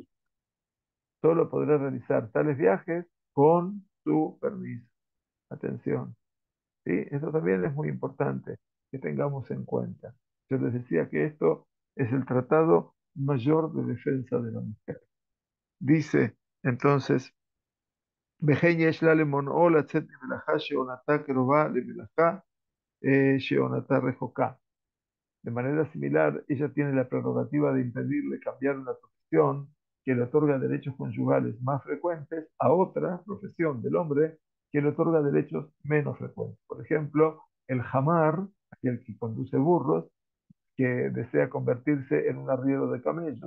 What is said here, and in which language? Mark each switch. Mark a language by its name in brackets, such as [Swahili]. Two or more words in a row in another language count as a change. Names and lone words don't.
[Spanish] Solo podrá realizar tales viajes con su permiso. Atención. ¿Sí? Eso también es muy importante que tengamos en cuenta. Yo les decía que esto es el tratado mayor de defensa de la mujer. Dice entonces, [Hebrew] "וכן יש לה למנעו לצאת ממלאכה שעונתה קרובה למלאכה שעונתה רחוקה". [Spanish] De manera similar, ella tiene la prerrogativa de impedirle cambiar una profesión que le otorga derechos conyugales más frecuentes a otra profesión del hombre que le otorga derechos menos frecuentes. Por ejemplo, el jamar, aquel que conduce burros, que desea convertirse en un arriero de camellos.